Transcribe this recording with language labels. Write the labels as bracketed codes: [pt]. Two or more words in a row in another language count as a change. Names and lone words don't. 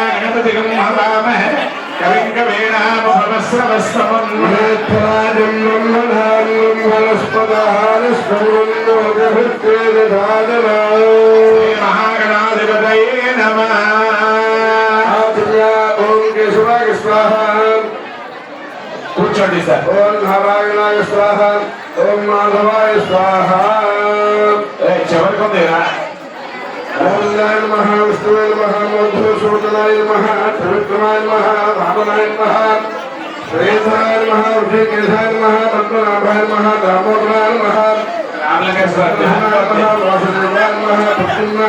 [sa] महागणाधिपतये नमः। ओम केशवाय स्वाहा। [te] కూర్చోండి సార్. [sa] ओम नारायणाय स्वाहा। ओम माधवाय स्वाहा। [te] చివరికి ఉందిరా. [sa] ओम नमः विष्णुवे नमः मधुसूदनाय नमः त्रिविक्रमाय नमः भावनाय नमः श्रीधराय नमः ऋषिकेशाय नमः पद्मनाभाय नमः दामोदराय नमः वासुदेवाय नमः प्रद्युम्नाय